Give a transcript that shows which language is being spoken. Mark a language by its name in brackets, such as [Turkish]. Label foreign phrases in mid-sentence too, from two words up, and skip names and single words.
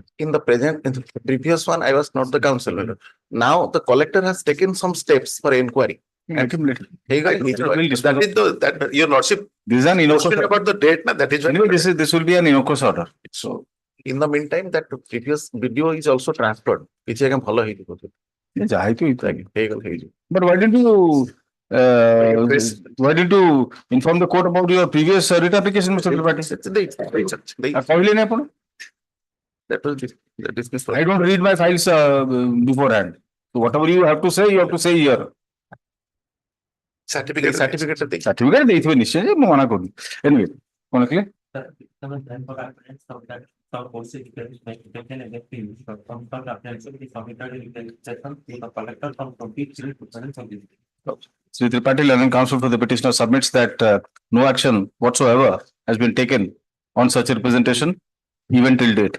[English] In the previous one, I was not the counsel. Now the collector has taken some steps for inquiry. Accumulated. That is that your lordship This is an question innocuous. about the date, na, that is why. Anyway, this will be an innocuous order. So, In the meantime, that previous video is also transferred. [Odia] କିଛି ଆଜ୍ଞା ଭଲ ହେଇଯିବ। ଯାହା ହେଇଥିବ ହେଇଥିବ ଆଜ୍ଞା। ହେଇଗଲା ହେଇଯିବ। [English] But why didn't you inform the court about your previous writ application, Mr. Tripathi? [Odia] କହିଲେନି ଆପଣ? [English] That was dismissed. I don't read my files beforehand. So whatever you have to say here. Certificate. [Odia] Certificate ଦେଇଥିବେ ନିଶ୍ଚୟ ଯେ ମୁଁ ମନା କରୁନି। Anyway, କଣ କହିଲେ? [English] Sri Tripathi, learned counsel for the petitioner, submits that no action whatsoever has been taken on such a representation even till date.